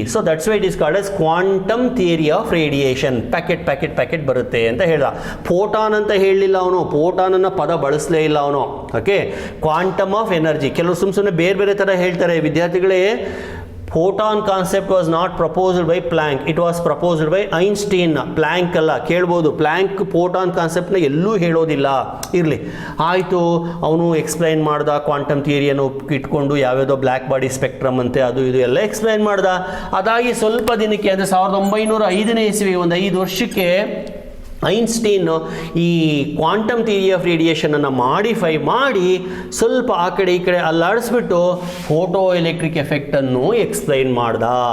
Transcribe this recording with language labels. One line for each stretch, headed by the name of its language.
English: So that's why it is called as quantum theory of radiation.
Kannada: Packet ಬರುತ್ತೆ ಅಂತ ಹೇಳ್ದ. Photon ಅಂತ ಹೇಳಲಿಲ್ಲ ಅವನು, ಫೋಟಾನನ್ನು ಪದ ಬಳಸಲೇ ಇಲ್ಲ ಅವನು. Okay, quantum of energy. ಕೆಲವರು ಸುಮ್ಮನೆ ಬೇರೆ ಥರ ಹೇಳ್ತಾರೆ ವಿದ್ಯಾರ್ಥಿಗಳೇ.
English: Photon concept was not proposed by Planck, it was proposed by Einstein.
Kannada: Planck ಅಲ್ಲ, ಕೇಳ್ಬೋದು, ಪ್ಲ್ಯಾಂಕ್ ಫೋಟಾನ್ ಕಾನ್ಸೆಪ್ಟ್ನ ಎಲ್ಲೂ ಹೇಳೋದಿಲ್ಲ. ಇರಲಿ, ಆಯಿತು, ಅವನು ಎಕ್ಸ್ಪ್ಲೈನ್ ಮಾಡ್ದ ಕ್ವಾಂಟಮ್ ಥಿಯರಿಯನ್ನು ಇಟ್ಕೊಂಡು, ಯಾವ್ಯಾವುದೋ ಬ್ಲ್ಯಾಕ್ ಬಾಡಿ ಸ್ಪೆಕ್ಟ್ರಮ್ ಅಂತೆ ಅದು ಇದು ಎಲ್ಲ ಎಕ್ಸ್ಪ್ಲೈನ್ ಮಾಡ್ದ. ಅದಾಗಿ ಸ್ವಲ್ಪ ದಿನಕ್ಕೆ, ಅಂದರೆ 1905ನೇ ಇಸ್ವಿ, ಒಂದು 5 ವರ್ಷಕ್ಕೆ ಐನ್ಸ್ಟೀನ್ ಈ ಕ್ವಾಂಟಮ್ ಥಿಯರಿ ಆಫ್ ರೇಡಿಯೇಷನನ್ನು ಮಾಡಿಫೈ ಮಾಡಿ ಸ್ವಲ್ಪ ಆ ಕಡೆ ಈ ಕಡೆ ಅಲ್ಲಾಡಿಸ್ಬಿಟ್ಟು ಫೋಟೋ ಎಲೆಕ್ಟ್ರಿಕ್ ಎಫೆಕ್ಟನ್ನು ಎಕ್ಸ್ಪ್ಲೈನ್ ಮಾಡ್ದ.